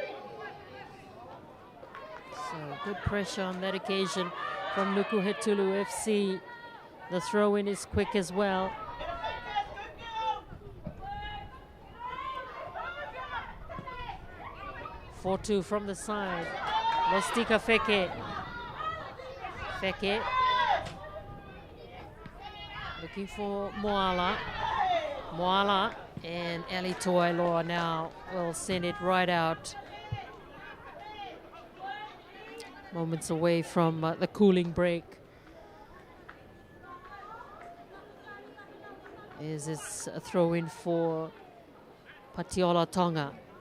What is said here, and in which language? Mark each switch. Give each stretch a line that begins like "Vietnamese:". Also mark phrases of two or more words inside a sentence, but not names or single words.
English: So good pressure on that occasion from Nukuhetulu FC. The throw-in is quick as well. (4-2) from the side. Lostika Feke. Feke. Looking for Moala. Moala and Ali Toiloa now will send it right out. Moments away from the cooling break. Is this a throw-in for Patiola Tonga?